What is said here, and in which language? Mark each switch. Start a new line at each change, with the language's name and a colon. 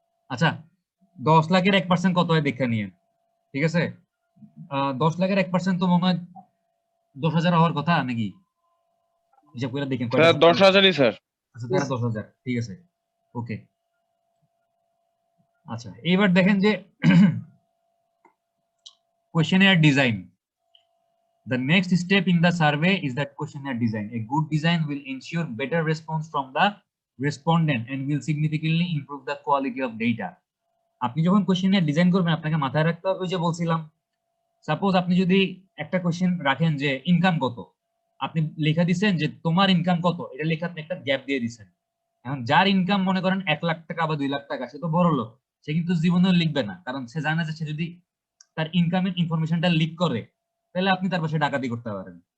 Bangla: আচ্ছা, 10 লাখের 1% কত হয় দেখে নিয়ে। ঠিক আছে, 10 লাখের 1% তো মনে হয় 10,000 হওয়ার কথা নাকি? হিসাব করে দেখেন। 10,000-ই স্যার। আচ্ছা, তারা 10,000। ঠিক আছে, ওকে। আচ্ছা, এইবার দেখেন যে questionnaire design.
English: The next step in the survey is that questionnaire design. A good design will ensure better response from the respondent and will significantly improve the quality of data.
Bangla: আপনি যখন কোশ্চেনের ডিজাইন করবেন আপনাকে মাথায় রাখতে হবে যে বলছিলাম, সাপোজ আপনি যদি একটা কোশ্চেন রাখেন যে ইনকাম কত, আপনি লেখা দিচ্ছেন যে তোমার ইনকাম কত, এটা লেখা আপনি একটা গ্যাপ দিয়ে দিচ্ছেন। এখন যার ইনকাম মনে করেন 1 লাখ টাকা বা 2 লাখ টাকা, সে তো বড় লোক, সে কিন্তু জীবনেও লিখবে না, কারণ সে জানে যে সে যদি তার ইনকামের ইনফরমেশনটা লিক করে তাহলে আপনি তার পাশে ডাকাতি করতে পারেন।